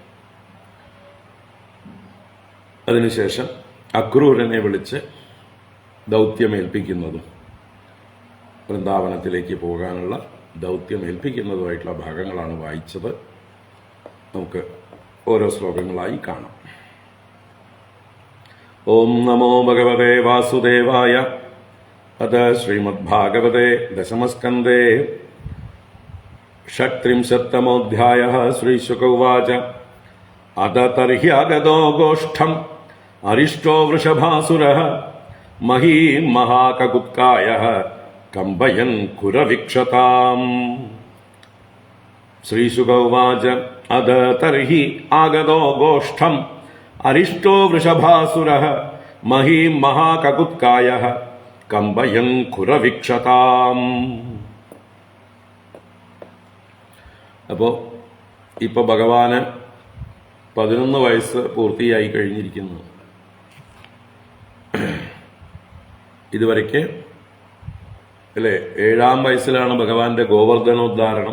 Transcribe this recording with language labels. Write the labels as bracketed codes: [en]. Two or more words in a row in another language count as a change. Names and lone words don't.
[ml] അതിനുശേഷം അക്രൂരനെ വിളിച്ച് ദൗത്യമേൽപ്പിക്കുന്നതും, വൃന്ദാവനത്തിലേക്ക് പോകാനുള്ള ദൗത്യമേൽപ്പിക്കുന്നതുമായിട്ടുള്ള ഭാഗങ്ങളാണ് വായിച്ചത്. നമുക്ക് ഓരോ ശ്ലോകങ്ങളായി കാണാം. [sa] ഓം നമോ ഭഗവതേ വാസുദേവായ. അത ശ്രീമദ്ഭാഗവതേ ദശമസ്കന്ധേ षट्त्रिंशत्तमोऽध्यायः. श्रीशुक उवाच अथ तर्ह्यागतो गोष्ठम् अरिष्टो वृषभासुरः महीं महाककुत्कायः कम्पयन् कुरवीक्षताम्. श्रीशुक उवाच अथ तर्हि आगतो गोष्ठम् अरिष्टो वृषभासुरः महीं महाककुत्कायः कम्पयन् कुरवीक्षताम्. [ml] അപ്പോൾ ഇപ്പോൾ ഭഗവാന് 11 വയസ്സ് പൂർത്തിയായി കഴിഞ്ഞിരിക്കുന്നു. ഇതുവരയ്ക്ക് അല്ലേ 7-ാം വയസ്സിലാണ് ഭഗവാന്റെ ഗോവർദ്ധനോദ്ധാരണം.